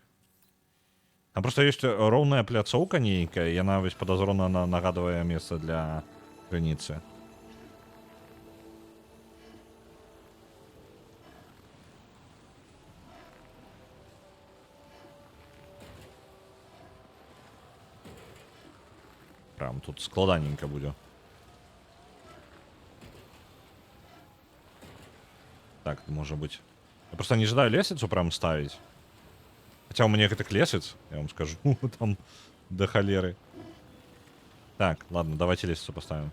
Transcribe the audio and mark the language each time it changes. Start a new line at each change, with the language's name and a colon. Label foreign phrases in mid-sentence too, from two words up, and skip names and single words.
Belarusian: Там просто ёсць роўная пляцоўка нейкая, яна вось падазрона нагадвае месца для крыніцы.
Russian: Прям тут складаненько будет. Так, может быть. Я просто не ожидаю лестницу прям ставить. Хотя у меня этих лестниц, я вам скажу, там до холеры. Так, ладно, давайте лестницу поставим.